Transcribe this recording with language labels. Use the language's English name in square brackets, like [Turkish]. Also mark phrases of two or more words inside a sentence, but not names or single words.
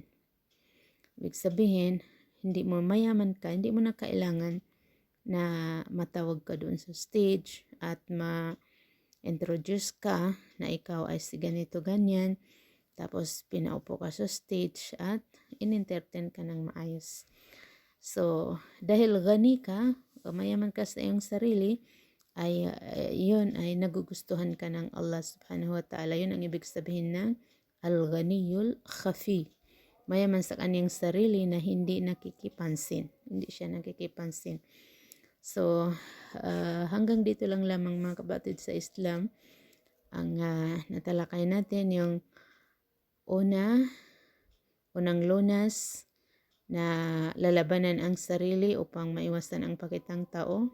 [Filipino] Ibig sabihin, hindi mo mayaman ka, hindi mo na kailangan na matawag ka doon sa stage at ma-introduce ka na ikaw ay si ganito ganyan, tapos pinaupo ka sa stage at in-entertain ka ng maayos. So, dahil gani ka, mayaman ka sa iyong sarili, ay yun ay nagugustuhan ka ng [Arabic] الله سبحانه وتعالى. [Filipino] Yun ang ibig sabihin ng [Arabic] الغني الخفي. [Filipino] Mayaman sa kanyang sarili na hindi nakikipansin. Hindi siya nakikipansin. So, hanggang dito lang lamang mga kapatid sa Islam. Ang natalakay natin yung unang lunas na lalabanan ang sarili upang maiwasan ang pakitang tao.